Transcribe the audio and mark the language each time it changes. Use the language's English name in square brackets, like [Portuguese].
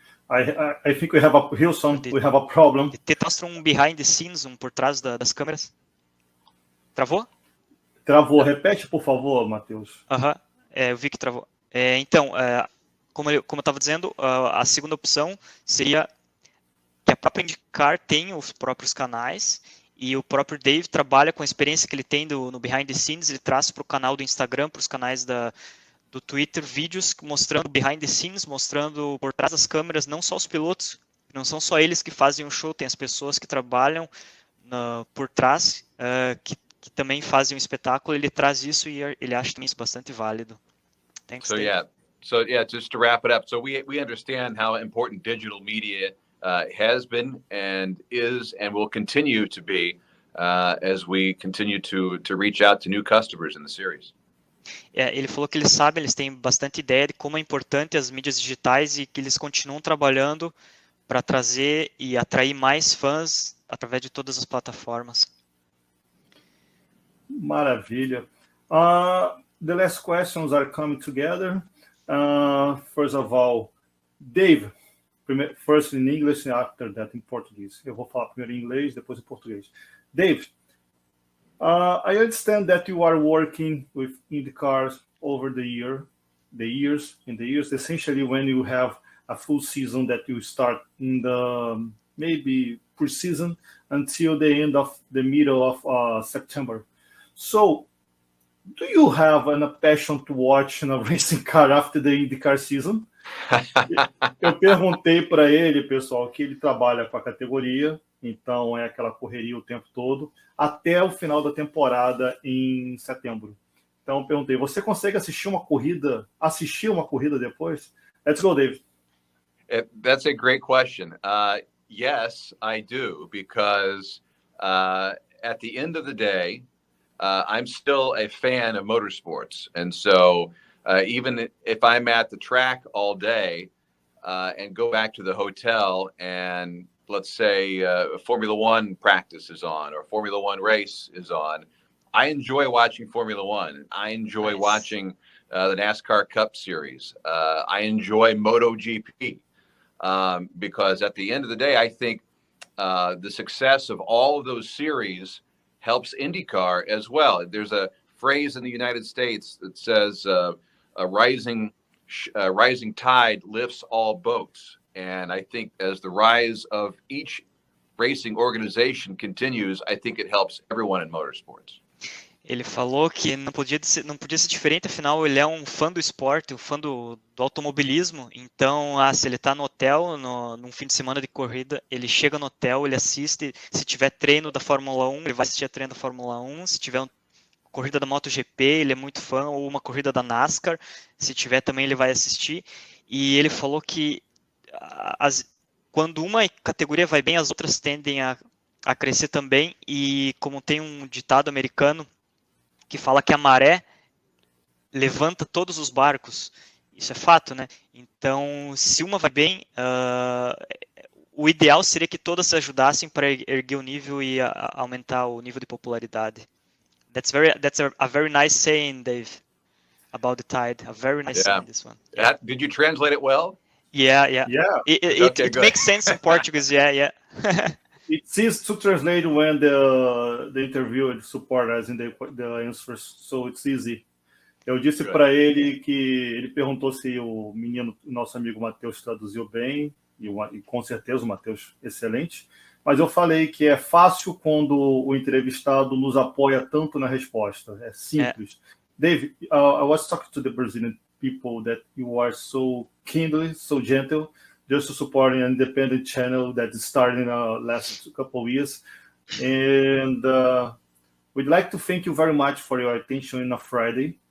[English] I think we have a problem. [Portuguese] De mostrar um behind the scenes, por trás das câmeras. Travou? Travou. Repete, por favor, Matheus. Eu vi que travou. Então, como eu estava dizendo, a segunda opção seria que a própria IndyCar tem os próprios canais e o próprio Dave trabalha com a experiência que ele tem no behind the scenes, ele traz para o canal do Instagram, para os canais do Twitter, vídeos mostrando behind the scenes, mostrando por trás das câmeras, não só os pilotos, não são só eles que fazem o show, tem as pessoas que trabalham por trás, que também fazem um espetáculo, ele traz isso e ele acha também isso bastante válido. [English] Thanks, Dave. So just to wrap it up, so we understand how important digital media has been and is and will continue to be as we continue to reach out to new customers in the series. [Portuguese] Ele falou que eles têm bastante ideia de como é importante as mídias digitais e que eles continuam trabalhando para trazer e atrair mais fãs através de todas as plataformas. Maravilha. [English] The last questions are coming together. First of all, Dave, first in English and after that in Portuguese. [Portuguese] Eu vou falar primeiro em inglês, depois em português. [English] Dave, I understand that you are working with IndyCars over the years, essentially when you have a full season that you start in the maybe pre-season until the end of the middle of September. So, do you have a passion to watch a racing car after the IndyCar season? [Portuguese] Eu perguntei para ele, pessoal, que ele trabalha com a categoria, então é aquela correria o tempo todo, até o final da temporada em setembro. Então eu perguntei, você consegue assistir uma corrida depois? [English] Let's go, Dave. That's a great question. Yes, I do, because at the end of the day, I'm still a fan of motorsports. And so Even if I'm at the track all day and go back to the hotel and let's say Formula One practice is on or Formula One race is on, I enjoy watching Formula One. I enjoy watching the NASCAR Cup Series. I enjoy MotoGP because at the end of the day, I think the success of all of those series helps IndyCar as well. There's a phrase in the United States that says a rising tide lifts all boats. And I think as the rise of each racing organization continues, I think it helps everyone in motorsports. [Portuguese] Ele falou que não podia ser diferente, afinal ele é um fã do esporte, um fã do automobilismo, então se ele está no hotel, num fim de semana de corrida, ele chega no hotel, ele assiste, se tiver treino da Fórmula 1, ele vai assistir a treino da Fórmula 1, se tiver corrida da MotoGP, ele é muito fã, ou uma corrida da NASCAR, se tiver também ele vai assistir, e ele falou que quando uma categoria vai bem, as outras tendem a crescer também, e como tem um ditado americano, que fala que a maré levanta todos os barcos. Isso é fato, né? Então, se uma vai bem, o ideal seria que todas se ajudassem para erguer o nível e aumentar o nível de popularidade. [English] That's a very nice saying, Dave, about the tide. A very nice saying, this one. Yeah. Did you translate it well? Yeah. It Okay, makes sense in Portuguese, yeah. It's easy to translate when the interviewer support us in the answers, so it's easy. [Portuguese] Eu disse para ele que ele perguntou se o nosso amigo Matheus traduziu bem, e com certeza o Matheus excelente, mas eu falei que é fácil quando o entrevistado nos apoia tanto na resposta, é simples. [English] Dave, I was talking to the Brazilian people that you are so kindly, so gentle, just to support an independent channel that is starting last couple of years. And we'd like to thank you very much for your attention on a Friday.